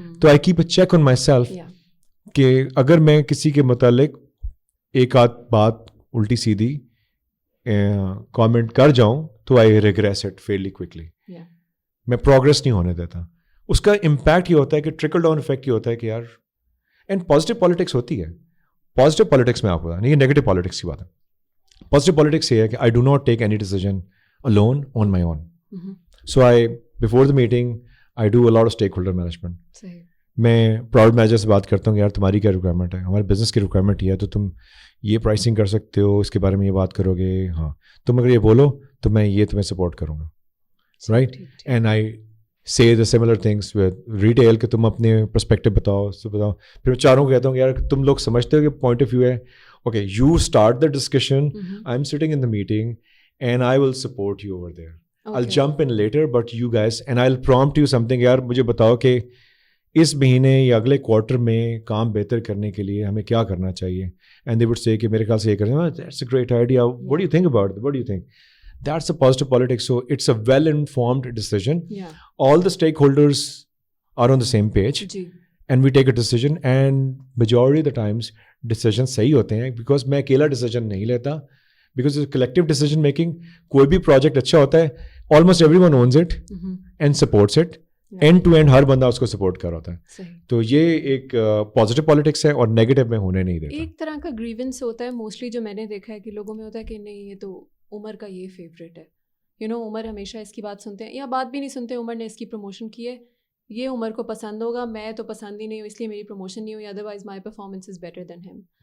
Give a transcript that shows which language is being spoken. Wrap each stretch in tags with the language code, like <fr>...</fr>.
<ur>تو</ur> <en>I keep a check on myself</en> <ur>کہ اگر میں کسی کے متعلق ایک آدھ بات الٹی سیدھی کامنٹ کر جاؤں تو</ur> <en>I regress it fairly quickly.</en> <ur>میں پروگریس نہیں ہونے دیتا. اس کا امپیکٹ یہ ہوتا ہے کہ ٹرکل ڈاؤن افیکٹ یہ ہوتا ہے کہ یار اینڈ پازیٹیو پالیٹکس ہوتی ہے. پازیٹیو پالیٹکس میں آپ کو بتا نہیں, یہ نیگیٹو پالیٹکس کی بات ہے. پازیٹیو پالیٹکس یہ ہے کہ</ur> <en>I do not take any decision alone on my own. So before the meeting, I do a lot of stakeholder management.</en> <ur>میں پروڈکٹ مینیجر سے بات کرتا ہوں کہ یار تمہاری کیا ریکوائرمنٹ ہے, ہمارے بزنس کی ریکوائرمنٹ یہ ہے تو تم یہ پرائسنگ کر سکتے ہو, اس کے بارے میں یہ بات کرو گے, ہاں تم اگر یہ بولو تو میں یہ تمہیں سپورٹ کروں گا, right.</ur> <en>and I say the similar things with retail</en> <ur>کہ تم اپنے پرسپیکٹو بتاؤ. پھر میں چاروں کو کہتا ہوں کہ یار تم لوگ سمجھتے ہو کہ پوائنٹ آف ویو ہے,</ur> <en>Okay you start the discussion, I am sitting in the meeting and I will support you over there. Okay. I'll jump in later but you guys and I'll prompt you something.</en> <ur>یار مجھے بتاؤ کہ اس مہینے یا اگلے quarter میں کام بہتر کرنے کے لیے ہمیں کیا کرنا چاہیے.</ur> <en>And they would say</en> <ur>کہ میرے خیال سے یہ کرنا,</ur> <en>that's a great idea, what do you think about it, what do you think. That's a positive politics. So it's a well informed decision. All the stakeholders are on the same page and we take a decision and majority of the times decisions</en> <ur>صحیح ہوتے ہیں</ur> <en>because</en> <ur>میں اکیلا</ur> <en>decision</en> <ur>نہیں لیتا.</ur> <en>Because it's collective decision making.</en> <ur>کوئی بھی project اچھا ہوتا ہے</ur> <en>almost everyone owns it and supports it. End to end</en> <ur>ہر بندہ اس کو سپورٹ کر رہا ہوتا ہے. تو یہ ایک پازیٹیو پالیٹکس ہے اور نیگیٹو میں ہونے نہیں دیتا. ایک طرح کا گریونس ہوتا ہے موسٹلی جو میں نے دیکھا ہے کہ لوگوں میں ہوتا ہے کہ نہیں یہ تو عمر کا یہ فیوریٹ ہے,</ur> <en>you know</en> <ur>عمر ہمیشہ اس کی بات سنتے ہیں یا بات بھی نہیں سنتے, عمر نے اس کی پروموشن کی ہے, یہ عمر کو پسند ہوگا, میں تو پسند ہی نہیں ہوں اس لیے میری پروموشن نہیں ہوئی,</ur> <en>Otherwise my performance is better than ہم.</en>